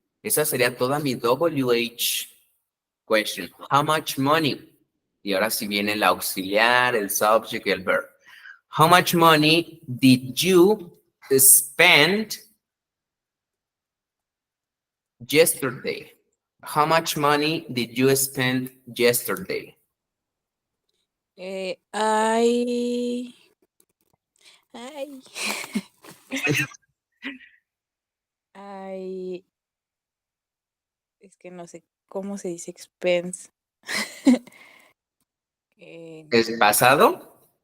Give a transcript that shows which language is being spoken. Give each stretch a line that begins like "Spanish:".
Spanish: Esa sería toda mi WH question.
English: How much money?
Spanish: Y ahora sí viene el auxiliar, el subject y el verb.
English: How much money did you spend yesterday? How much money did you spend yesterday?
Spanish: I es que no sé cómo se dice expense. ¿Es pasado?